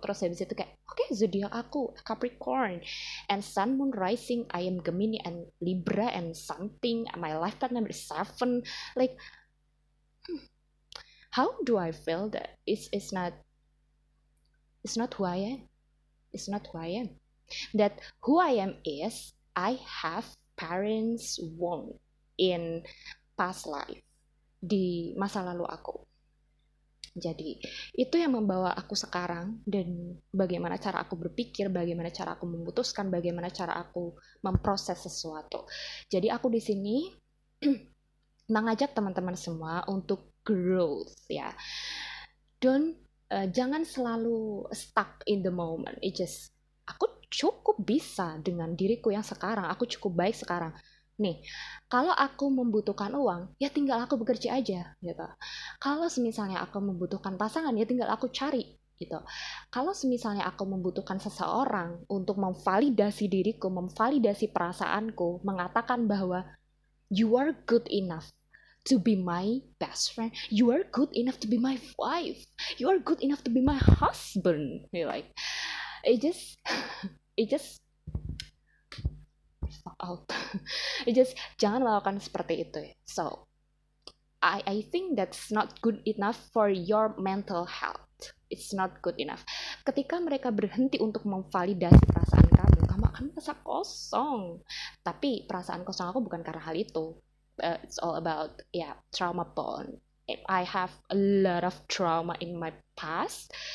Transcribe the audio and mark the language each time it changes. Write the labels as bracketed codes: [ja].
[id] Terus habis itu kayak oke, zodiak aku Capricorn [en] and sun moon rising I am Gemini and Libra and something my life partner is 7, like how do I feel that it's not who I am. It's not who I am. That who I am is I have parents wound in past life, [id] di masa lalu aku. Jadi itu yang membawa aku sekarang, dan bagaimana cara aku berpikir, bagaimana cara aku memutuskan, bagaimana cara aku memproses sesuatu. Jadi aku di sini mengajak teman-teman semua untuk growth ya. Jangan selalu [en] stuck in the moment. It just [id] aku cukup bisa dengan diriku yang sekarang, aku cukup baik sekarang. Nih, kalau aku membutuhkan uang, ya tinggal aku bekerja aja, gitu. Kalau semisalnya aku membutuhkan pasangan, ya tinggal aku cari, gitu. Kalau semisalnya aku membutuhkan seseorang untuk memvalidasi diriku, memvalidasi perasaanku, mengatakan bahwa [en] you are good enough to be my best friend, you are good enough to be my wife, you are good enough to be my husband. You're like, it just, it just fuck out. [id] Just jangan melakukan seperti itu ya. [en] So I think that's not good enough for your mental health. It's not good enough. [id] Ketika mereka berhenti untuk memvalidasi perasaan kamu, kamu akan merasa kosong. Tapi perasaan kosong aku bukan karena hal itu. [en] It's all about trauma bond. I have a lot of trauma in my past.